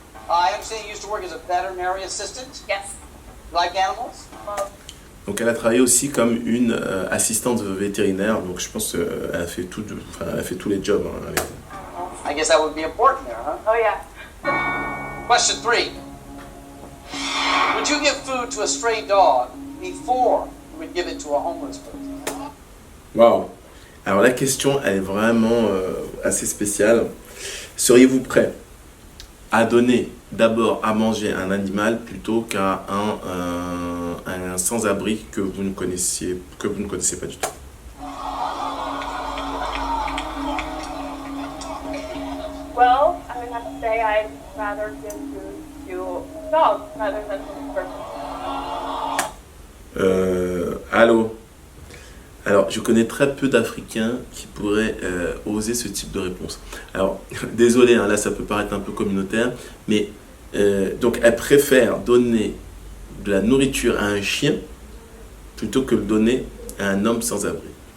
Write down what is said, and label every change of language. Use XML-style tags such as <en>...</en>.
<en>I understand you used to work as a veterinary assistant. Yes. You like animals?</en> <fr>Donc elle a travaillé aussi comme une assistante vétérinaire, donc je pense qu'elle a fait elle a fait tous les jobs.</fr> <en>I guess that would be important there, huh? Oh, yeah. Question 3. Would you give food to a stray dog before you would give it to a homeless person? Waouh.</en> <fr>Alors la question, elle est vraiment assez spéciale. Seriez-vous prêt à donner d'abord à manger un animal plutôt qu'à un sans-abri que vous ne connaissez pas du tout?</fr> <en>Well, I would have to say I'd rather give food to a dog rather than to a person.</en> <fr>Allô? Alors, je connais très peu d'Africains qui pourraient oser ce type de réponse. Alors, désolé, hein, là, ça peut paraître un peu communautaire, mais donc, elle préfère donner de la nourriture à un chien plutôt que le donner à un homme sans abri.</fr>